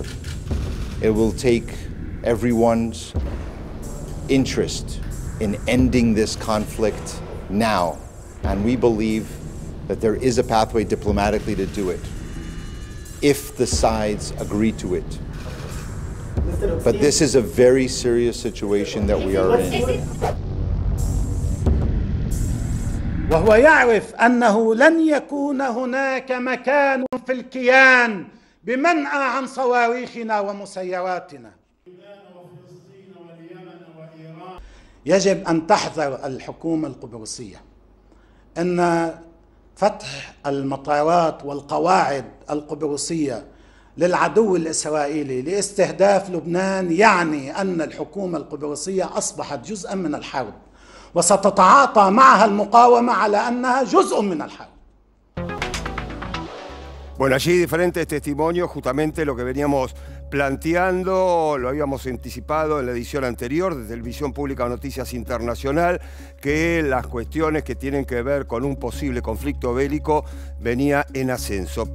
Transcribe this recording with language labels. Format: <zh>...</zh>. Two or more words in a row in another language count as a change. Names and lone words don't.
<en>It will take everyone's interest in ending this conflict now. And we believe that there is a pathway diplomatically to do it, if the sides agree to it. But this is a very serious situation that we are in.</en> <ar>وهو يعرف أنه لن يكون هناك مكان في الكيان بمنأى عن صواريخنا ومسيراتنا. يجب أن تحذر الحكومة القبرصية أن فتح المطارات والقواعد القبرصية للعدو الإسرائيلي لاستهداف لبنان يعني أن الحكومة القبرصية أصبحت جزءا من الحرب وستتعاطى معها المقاومة على أنها جزء من الحرب.</ar> <es>Bueno, allí diferentes testimonios, justamente lo que veníamos planteando, lo habíamos anticipado en la edición anterior de Televisión Pública de Noticias Internacional, que las cuestiones que tienen que ver con un posible conflicto bélico venía en ascenso.</es>